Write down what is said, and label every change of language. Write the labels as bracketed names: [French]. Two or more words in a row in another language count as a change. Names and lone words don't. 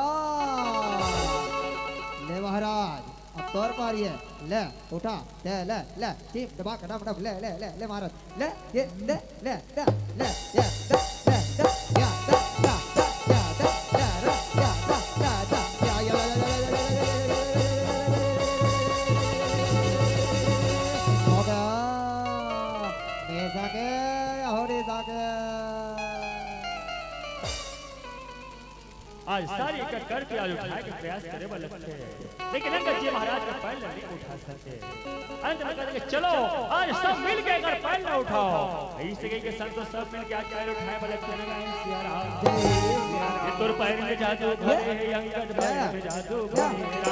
[Chhattisgarhi] महाराज ले महाराज अब तोर पारी है ले उठा ले ले ले टीप दबा के डब ले ले ले ले महाराज ले ये ले ले ले ले ये ले ले ले या दा दा दा दा दा रा या दा दा दा या या होगा ने सागे होरे सागे आज सारी इकट्ठ करके आज उठाए के प्रयास करे वाले थे लेकिन अंगद जी महाराज का पैर नहीं उठा सके अंत में कहते चलो आज सब मिलके अगर पैर न उठाओ ऐसे कहीं के संत सब मिलके आज पैर उठाए वाले थे ना सिया राम ये तोर पैर में जादू भरे है अंगद पैर में जादू भरे है राम